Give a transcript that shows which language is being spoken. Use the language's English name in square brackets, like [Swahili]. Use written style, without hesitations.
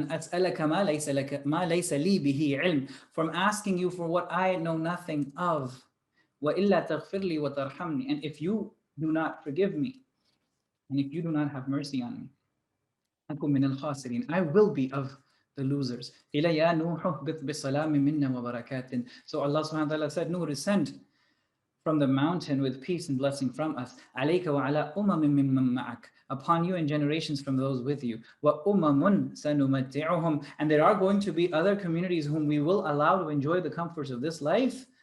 [English] And [Arabic] أسألك ما ليس لي به علم, [English] from asking you for what I know nothing of. [Arabic] وإلا تغفر لي وترحمني, [English] and if you do not forgive me, and if you do not have mercy on me, [Arabic] أكون من الخاسرين, [English] I will be of the losers. [Arabic] إلى يا نوح اهبط بسلام منا وبركات. [English] So Allah subhanahu wa ta'ala said, Nuh, descend from the mountain with peace and blessing from us. [Arabic] عليك وعلى أمم ممن معك, [English] upon you and generations from those with you. [Arabic] وأمم سنمتعهم, [English] and there are going to be other communities whom we will allow to enjoy the comforts of this life.